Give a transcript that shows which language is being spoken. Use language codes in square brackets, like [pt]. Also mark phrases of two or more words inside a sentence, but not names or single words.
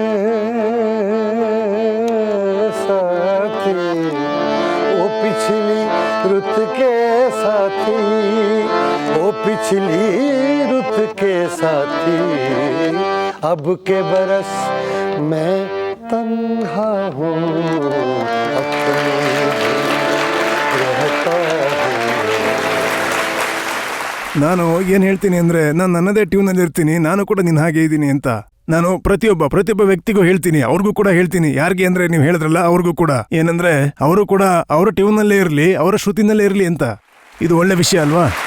[hi] साथी, ओ पिछली रुत के साथी, ओ पिछली रुत के साथी, अब के बरस मैं तन्हा हूँ, अपने रहता हूँ. [kn] ನಾನು ಏನ್ ಹೇಳ್ತೀನಿ ಅಂದ್ರೆ, ನಾನು ನನ್ನದೇ ಟ್ಯೂನಲ್ಲಿ ಇರ್ತೀನಿ. ನಾನು ಕೂಡ ನಿನ್ನ ಹಾಗೆ ಇದ್ದೀನಿ ಅಂತ ನಾನು ಪ್ರತಿಯೊಬ್ಬ ವ್ಯಕ್ತಿಗೂ ಹೇಳ್ತೀನಿ. ಅವ್ರಿಗೂ ಕೂಡ ಹೇಳ್ತೀನಿ. ಯಾರಿಗೆ ಅಂದ್ರೆ ನೀವು ಹೇಳಿದ್ರಲ್ಲ, ಅವ್ರಿಗೂ ಕೂಡ ಏನಂದ್ರೆ, ಅವರು ಕೂಡ ಅವರ ಟ್ಯೂನ್ನಲ್ಲೇ ಇರಲಿ, ಅವರ ಶ್ರುತಿನಲ್ಲೇ ಇರಲಿ ಅಂತ. ಇದು ಒಳ್ಳೆ ವಿಷಯ ಅಲ್ವಾ?